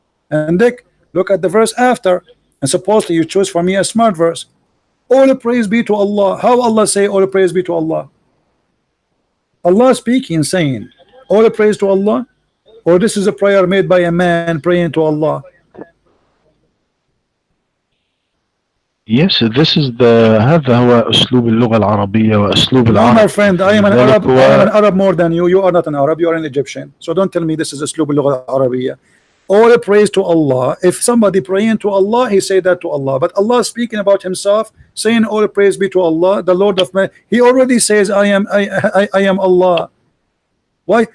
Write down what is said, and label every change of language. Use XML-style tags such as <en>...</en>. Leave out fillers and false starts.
<en>And look at the verse after. And supposedly you choose for me a smart verse. All praise be to Allah. How Allah say all praise be to Allah? Allah speaking, saying, all praise to Allah? Or this is a prayer made by a man praying to Allah? Yes, this is the</en> <ar>هذا هو أسلوب اللغة العربية وأسلوب</ar> <en>No,</en> <ar>العرب.</ar> <en>my friend, I am an Arab. I am an Arab more than you. You are not an Arab. You are an Egyptian. So don't tell me this is</en> <ar>أسلوب اللغة العربية.</ar> <en>All praise to Allah. If somebody praying to Allah, he say that to Allah. But Allah speaking about himself, saying all praise be to Allah, the Lord of man. He already says, I am Allah. Why?</en>